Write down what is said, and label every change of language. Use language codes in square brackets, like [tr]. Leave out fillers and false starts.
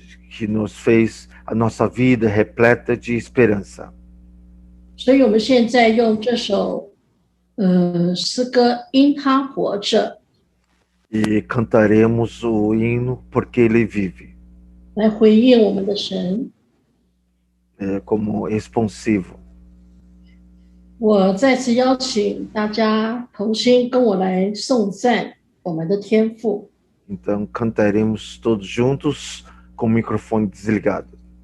[pt] Que nos fez a nossa vida repleta de esperança. [zh] 所以我们现在用这首诗歌因他活着 [pt] E cantaremos o hino porque ele vive, [zh] 来回应我们的神。 [pt] como responsivo. [zh] 我再次邀请大家同心跟我来颂赞我们的天父。 [pt] Então cantaremos todos juntos com o microfone desligado.